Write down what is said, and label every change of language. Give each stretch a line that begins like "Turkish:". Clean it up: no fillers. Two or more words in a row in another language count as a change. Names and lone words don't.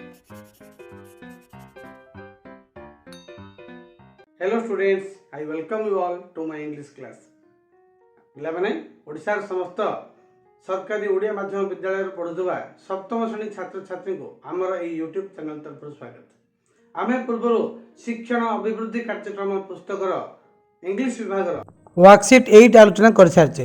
English: Hello students, I welcome you all to my English class.
Odia: ପିଲାମାନେ ଓଡ଼ିଶାର ସମସ୍ତ ସରକାରୀ ଓଡ଼ିଆ ମାଧ୍ୟମ ବିଦ୍ୟାଳୟରେ ପଢ଼ୁଥିବା ସପ୍ତମ ଶ୍ରେଣୀ ଛାତ୍ରଛାତ୍ରୀଙ୍କୁ ଆମର ଏହି
English: YouTube channel
Odia: ତରଫରୁ ସ୍ୱାଗତ। ଆମେ ପୂର୍ବରୁ ଶିକ୍ଷଣ ଅଭିବୃଦ୍ଧି କାର୍ଯ୍ୟକ୍ରମ ପୁସ୍ତକର ଇଂଲିଶ ବିଭାଗର ୱାର୍କସିଟ୍ 8 ଆଲୋଚନା କରିସାରିଛେ।